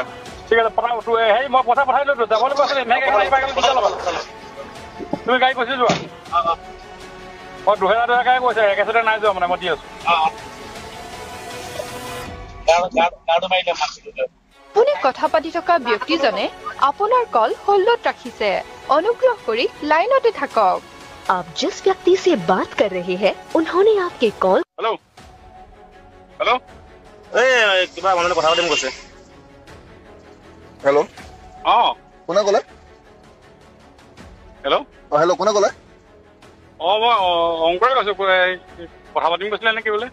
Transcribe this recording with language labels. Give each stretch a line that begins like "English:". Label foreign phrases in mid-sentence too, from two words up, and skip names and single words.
Assamese: ঠিক আছে হেৰি মই পইচা পঠাই লৈছোঁ যাব লাগিব আছিলে তুমি গাড়ী কৈছে যোৱা মই 2000 কৈছে একেচতে নাই যোৱা মানে মই দি আছোঁ আপুনি কথা পাতি থকা ব্যক্তিজনে আপোনাৰ কল হোল্ডত ৰাখিছে অনুগ্ৰহ কৰি লাইনতে থাকক
Hindi: आप जिस व्यक्ति से बात कर रहे हैं उन्होंने आपके कॉल
Assamese: হেল্ল' এই কিবা মানুহে কথা পাতিম কৈছে হেল্ল' কোনে ক'লে হেল্ল' হেল্ল' কোনে ক'লে মই অংকুৰে কৈছোঁ কথা পাতিম কৈছিলে নেকি বোলে